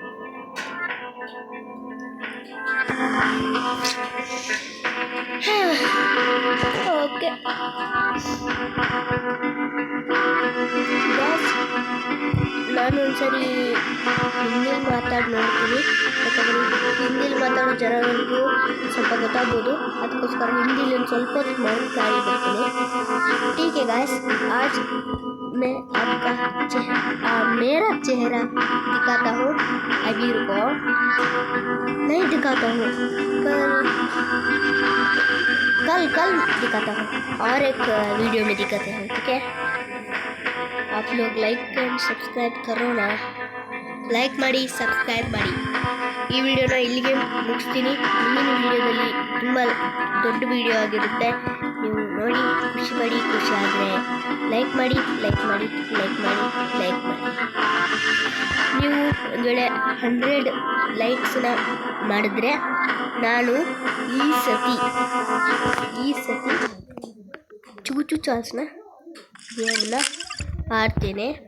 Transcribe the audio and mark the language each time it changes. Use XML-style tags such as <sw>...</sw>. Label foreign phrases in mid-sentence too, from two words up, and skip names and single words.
<kn>ಓಕೆ ನಾನು ಒಂದ್ಸರಿ ಹಿಂದಿಲಿ ಮಾತಾಡಿ ನೋಡ್ತೀನಿ, ಯಾಕಂದರೆ ಹಿಂದಿಲಿ ಮಾತಾಡೋ ಜನಗಳಿಗೂ ಸ್ವಲ್ಪ ಗೊತ್ತಾಗ್ಬೋದು. ಅದಕ್ಕೋಸ್ಕರ ಹಿಂದಿಲಿ ಒಂದು ಸ್ವಲ್ಪ ಹೊತ್ತು ಮಾಡಿ ಬರ್ತೀನಿ.</kn> <hi>ठीक है गाइस, आज मैं आपका मेरा चेहरा दिखाता हूँ. अभी रुको, नहीं दिखाता हूँ, कल दिखाता हूँ और एक वीडियो में दिखाते हैं. ठीक है, आप लोग</hi> <en>like and subscribe</en> <hi>करो ना.</hi> <kn>ಲೈಕ್ ಮಾಡಿ, ಸಬ್ಸ್ಕ್ರೈಬ್ ಮಾಡಿ. ಈ ವಿಡಿಯೋನ ಇಲ್ಲಿಗೆ ಮುಗಿಸ್ತೀನಿ. ಮುಂದಿನ ವಿಡಿಯೋದಲ್ಲಿ ತುಂಬ ದೊಡ್ಡ ವಿಡಿಯೋ ಆಗಿರುತ್ತೆ. ನೀವು ನೋಡಿ ಖುಷಿ ಪಡಿ. ಖುಷಿ ಆದರೆ ಲೈಕ್ ಮಾಡಿ. ನೀವು ಒಂದು ವೇಳೆ 100 ಲೈಕ್ಸ್ನ ಮಾಡಿದ್ರೆ ನಾನು ಈ ಸತಿ ಚೂಚು ಚಾನ್ಸ್ನ ಗೇಮ್ನ ಆಡ್ತೇನೆ.</kn>